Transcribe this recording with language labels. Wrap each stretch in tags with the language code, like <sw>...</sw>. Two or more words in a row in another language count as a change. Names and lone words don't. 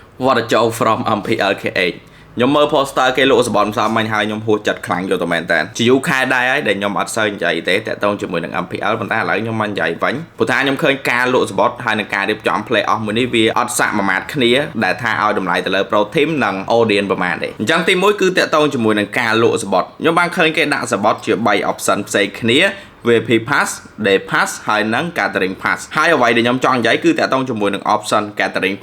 <km>វត្តចោ from MPLKH ខ្ញុំមើល poster គេលក់សបនផ្សំមិញហើយខ្ញុំហួសចិត្តខ្លាំងយកទៅមែនតើជាយូរខែដែរហើយដែលខ្ញុំអត់សូវនិយាយទេតាក់ទងជាមួយនឹង MPL ប៉ុន្តែឥឡូវខ្ញុំមកនិយាយវិញព្រោះថាខ្ញុំឃើញការលក់សបត់ហើយនឹងការរៀបចំ</km> <en>play off</en> <km>មួយនេះវាអត់សាក់មួយម៉ាត់គ្នាដែលថាឲ្យតម្លៃទៅលើ pro team និង audience ប្រហែលទេអញ្ចឹងទី1គឺតាក់ទងជាមួយនឹងការលក់សបត់ខ្ញុំបានឃើញគេដាក់សបត់ជា3 option ផ្សេងគ្នាVIP Pass, Day Pass ហើយនិង Catering Pass ហើយអ្វីដែលខ្ញុំចង់និយាយគឺតាក់ទងជាមួយនឹង option Catering</km>